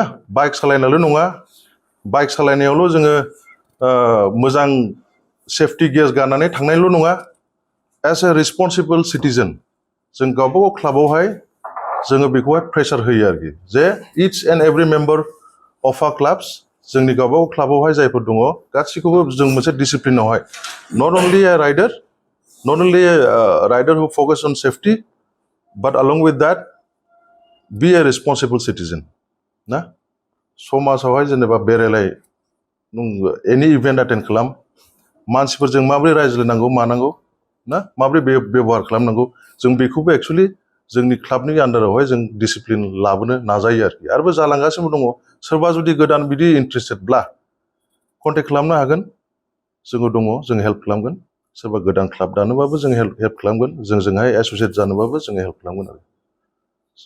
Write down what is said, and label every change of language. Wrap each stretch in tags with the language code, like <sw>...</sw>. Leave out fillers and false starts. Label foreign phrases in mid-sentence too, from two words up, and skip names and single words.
<brx>बाइक सालायनायल' नङा बाइक सालायनायावल' जोङो मोजां सेफटि गियार्स गाननानै थांनायल' नङा</brx> <en>as a responsible citizen</en> <brx>जों गावबागाव क्लाबावहाय जोङो बेखौहाय प्रेसार होयो आरोखि जे</brx> <en>each and every member of the clubs</en> <brx>जोंनि गावबागाव क्लाबावहाय जायफोर दङ गासैखौबो जों मोनसे डिसिप्लिनावहाय</brx> <en>not only a rider who focus on safety but along with that be a responsible citizen</en> <brx>ना समाजावहाय जेनेबा बेरायलाय एनि इभेन्ट एटेन्ड खालाम मानसिफोरजों माबोरै रायज्लायनांगौ मानांगौ ना माबोरै बेबहार खालामनांगौ जों बेखौबो एक्सुवेलि जोंनि क्लाबनि आन्दारावहाय जों डिसिप्लिन लाबोनो नाजायो आरोखि आरोबो जालांगासिनो दङ सोरबा जुदि गोदान बिदि इन्ट्रेस्टेडब्ला कन्टेक्ट खालामनो हागोन जोङो दङ जों हेल्प खालामगोन सोरबा गोदान क्लाब दानोबाबो जों हेल्प खालामगोन जोंजोंहाय एस'सियेट जानोबाबो जोङो हेल्प खालामगोन आरो स'</brx>